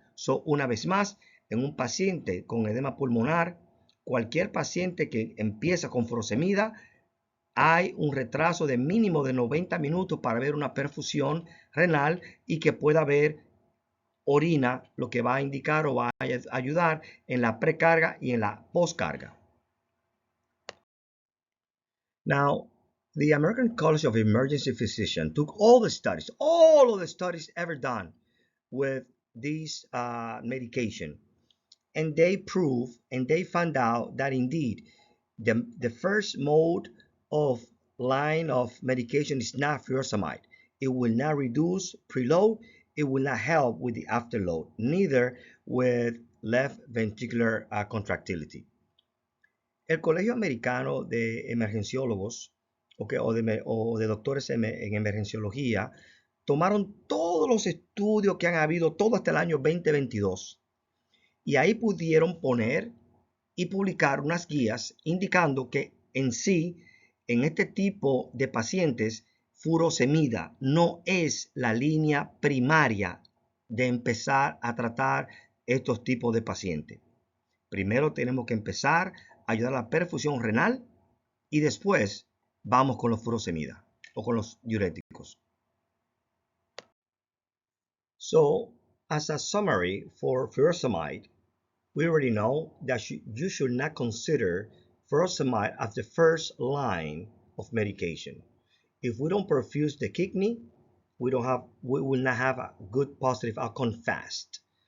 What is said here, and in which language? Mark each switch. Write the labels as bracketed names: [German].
[English] So, [Spanish] una vez más, en un paciente con edema pulmonar, cualquier paciente que empieza con furosemida, hay un retraso de mínimo de 90 minutos para ver una perfusión renal y que pueda haber orina, lo que va a indicar o va a ayudar en la precarga y en la postcarga. [English] Now, the American College of Emergency Physicians took all of the studies ever done with this medication, and they proved and they found out that indeed the first mode of line of medication is not furosemide. It will not reduce preload. It will not help with the afterload, neither with left ventricular contractility. [Spanish] El Colegio Americano de Emergenciólogos o de doctores en emergenciología tomaron todos los estudios que han habido todo hasta el año 2022 y ahí pudieron poner y publicar unas guías indicando que en sí, en este tipo de pacientes, furosemida no es la línea primaria de empezar a tratar estos tipos de pacientes. Primero tenemos que empezar a ayudar a la perfusión renal y después vamos con los furosemida o con los diuréticos. [English] So, as a summary for furosemide, we already know that you should not consider furosemide as the first line of medication. If we don't perfuse the kidney, we will not have a good positive outcome fast.